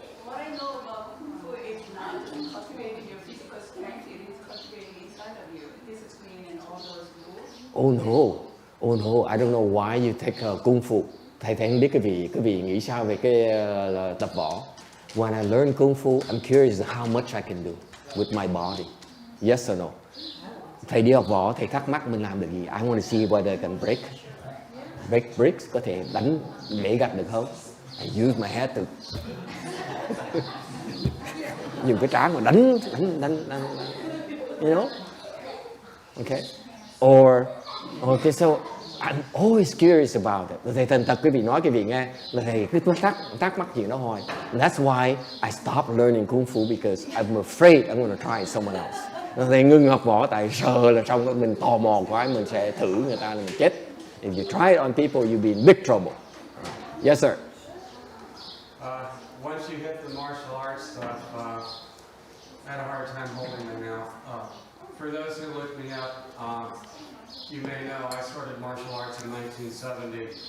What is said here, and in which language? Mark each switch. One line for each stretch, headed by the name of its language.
English: What I know about Kung Fu is not cultivating your physical strength, it is cultivating inside of you, discipline and all those rules. Oh no, I don't know why you take Kung Fu.
Vietnamese: Thầy không biết cái vị nghĩ sao về cái tập võ.
English: When I learn Kung Fu, I'm curious how much I can do with my body. Yes or no?
Vietnamese: Thầy đi học võ, thầy thắc mắc mình làm được gì.
English: I want to see whether I can break bricks,
Vietnamese: có thể đánh bể gạch được không?
English: I use my head to
Vietnamese: dùng cái trán mà đánh,
English: you know? Okay. Or okay, so I'm always curious about it.
Vietnamese: Thầy thành thật quý vị nói quý vị nghe là thầy cứ thắc mắc chuyện đó hoài.
English: And that's why I stopped learning Kung Fu because I'm afraid I'm going to try someone else.
Vietnamese: Thầy ngưng học võ tại sợ là trong mình tò mò quá mình sẽ thử người ta là mình chết.
English: If you try it on people, you'll be in big trouble. Yes, sir. Once you hit the martial arts stuff, I had a hard time holding my mouth. For those who look me up, you may know I started martial arts in 1970.